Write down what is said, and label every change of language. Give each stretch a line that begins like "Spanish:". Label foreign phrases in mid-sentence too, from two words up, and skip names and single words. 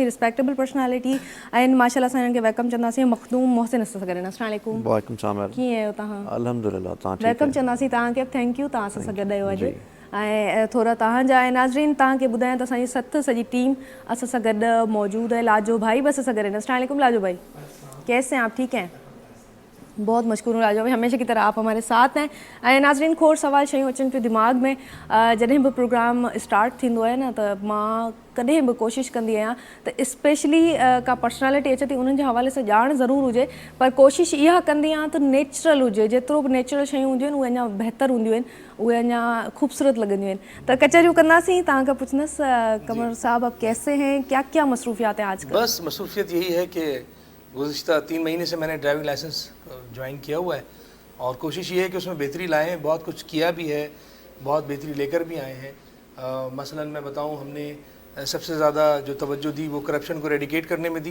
English: respectable personality
Sindhi: आहिनि माशाल्लाह. असां हिननि खे वेलकम चवंदासीं. मखदूम मोहसिन सां गॾु.
Arabic: السلام علیکم. وعلیکم السلام.
Sindhi: कीअं आहियो तव्हां? अल्हम्दुलिल्लाह. तव्हां ठीक? वेलकम चवंदासीं तव्हांखे.
English: thank you
Sindhi: तव्हां सां गॾु आहियो अॼु. ऐं थोरा तव्हांजा ऐं नाज़रीन तव्हांखे ॿुधायां त असांजी सॼी टीम असां सां गॾु मौजूदु है. लाजो भाई बि असां सां गॾु आहिनि.
Arabic: السلام علیکم
Sindhi: लाजो भाई,
Urdu: کیسے ہیں آپ? ٹھیک ہیں، بہت مشکور ہوں لاجو بھائی، ہمیشہ کی طرح آپ ہمارے ساتھ ہیں.
Sindhi: ऐं नाज़रीन, खोड़ सवाल शयूं अचनि पियूं दिमाग़ में. जॾहिं बि
English: program start
Sindhi: थींदो आहे न त मां कॾहिं बि कोशिशि कंदी आहियां त स्पेशली का पर्सनैलिटी अचे थी उन्हनि जे हवाले सां ॼाण ज़रूरु हुजे, पर कोशिशि इहा कंदी आहियां त नेचुरल हुजे. जेतिरो बि नेचुरल शयूं हूंदियूं आहिनि उहे अञा बहितर हूंदियूं आहिनि, उहे अञा ख़ूबसूरत लॻंदियूं आहिनि. त कचहरियूं कंदासीं. तव्हांखां पुछंदसि कमर साहब,
Urdu: آپ کیسے ہیں، کیا کیا مصروفیات ہیں آج کل? بس مصروفیت یہی ہے کہ گزشتہ 3 مہینے سے میں نے
English: driving license
Urdu: جوائن کیا ہوا ہے اور کوشش یہ ہے کہ اس میں بہتری لائیں. بہت کچھ کیا بھی ہے، بہت بہتری لے کر بھی آئے ہیں. مثلاً میں بتاؤں، ہم نے سب سے زیادہ جو توجہ دی وہ کرپشن کو ریڈیکیٹ کرنے میں دی.